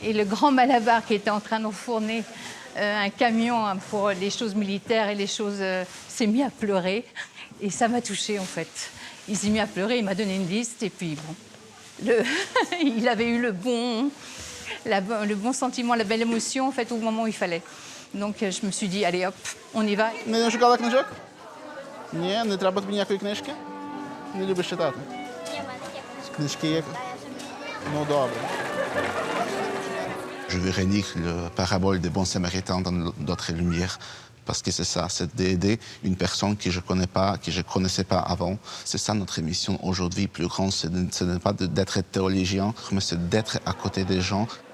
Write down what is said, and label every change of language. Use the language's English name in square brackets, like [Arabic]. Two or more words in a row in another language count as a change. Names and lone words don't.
[French] Et le grand Malabar qui était en train d'enfourner un camion pour les choses militaires et les choses s'est mis à pleurer. Et ça m'a touchée en fait. Il s'est mis à pleurer, il m'a donné une liste et puis bon, il avait eu le bon sentiment, la belle émotion en fait au moment où il fallait. Donc je me suis dit allez hop, on y va. [Ukrainian] Не шукала книжок? Ні, не треба тобі ніякої книжки? Не любиш читати? Книжки є? Ну, добре. [French] Je vais relire la parabole des bons samaritains dans d'autres lumières. Parce que c'est ça, c'est d'aider une personne que je ne connais pas, que je ne connaissais pas avant. C'est ça notre mission aujourd'hui plus grande, ce n'est pas d'être théologien, mais c'est d'être à côté des gens.